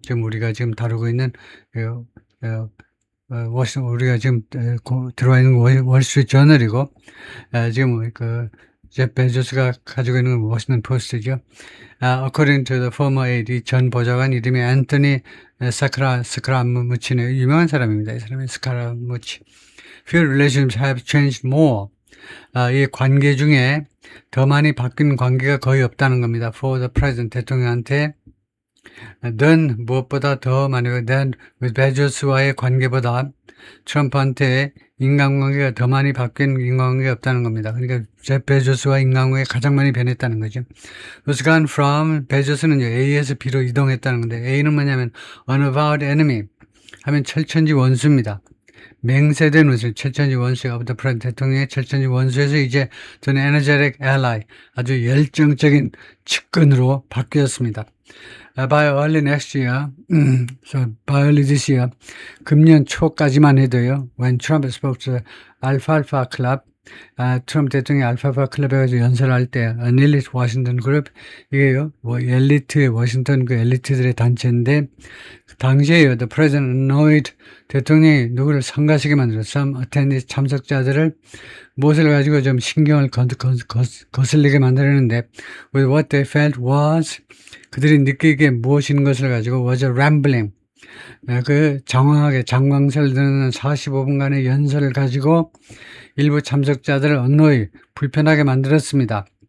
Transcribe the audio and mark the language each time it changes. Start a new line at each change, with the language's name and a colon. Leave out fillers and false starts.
Korean: 지금 우리가 지금 다루고 있는, 우리가 지금 들어와 있는 월스트리트 저널이고, 지금 제프 베조스가 가지고 있는 워싱턴 포스트죠.
English: According to the former aide,
Korean: 전 보좌관 이름이 앤토니 스카라무치네. 유명한 사람입니다. 이 사람이 스카라무치.
English: Few relationships have changed more.
Korean: 이 관계 중에 더 많이 바뀐 관계가 거의 없다는 겁니다.
English: For the president,
Korean: 대통령한테 than, 무엇보다 더 많이, than with 베조스와의 관계보다 트럼프한테 인간관계가 더 많이 바뀐 인간관계가 없다는 겁니다. 그러니까 제프 베조스와 인간관계가 가장 많이 변했다는 거죠. was gone from, 베조스는요, A에서 B로 이동했다는 건데, A는 뭐냐면 unavowed enemy 하면 철천지 원수입니다. 맹세된 원수, 철천지 원수가 of the president, 대통령의 철천지 원수에서 이제 저는 energetic ally, 아주 열정적인 측근으로 바뀌었습니다.
English: By early next year, by early this year,
Korean: 금년 초까지만 해도요,
English: when Trump spoke to the Alfalfa Club,
Korean: 트럼프 대통령이 알파파 클럽에 가서 연설할 때,
English: an elite Washington group,
Korean: 이게요, 엘리트, 워싱턴 엘리트들의 단체인데, 당시에요,
English: the president annoyed,
Korean: 대통령이 누구를 성가시게 만들었어.
English: some attendees,
Korean: 참석자들을 무엇을 가지고 좀 신경을 거슬리게 만들었는데,
English: with what they felt was,
Korean: 그들이 느끼기에 무엇인 것을 가지고 was a rambling, 장광설 드는 45분간의 연설을 가지고 일부 참석자들을 불편하게 만들었습니다.